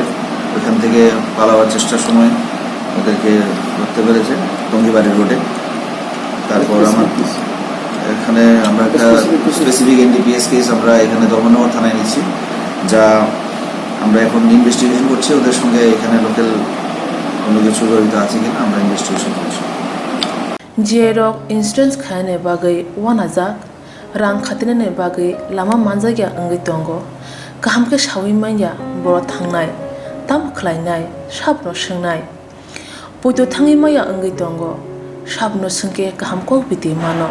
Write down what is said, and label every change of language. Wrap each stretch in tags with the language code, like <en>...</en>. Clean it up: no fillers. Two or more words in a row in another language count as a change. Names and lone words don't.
<bn>ওইখান থেকে পালাবার চেষ্টার সময় ওদেরকে ধরতে পেরেছে টঙ্গিবাড়ি রোডে। তারপর আমরা একটা</bn> <en>specific NDPS case</en> <bn>আমরা এখানে ধর্মনগর থানায় নিচ্ছি, যা আমরা এখন ইনভেস্টিগেশন করছি। ওদের সঙ্গে এখানে লোকাল কোনো কিছু জড়িত আছে কিনা আমরা ইনভেস্টিগেশন করছি।</bn> <trp>Jerok insurance khane bagai wanajak rang khatinane bagai lama manjagya angai tongo kaham ke shawi manya boro thangnai tam khlainai sabno swngnai poito thangi maya angai tongo sabno sungke kaham ko biti mano</trp>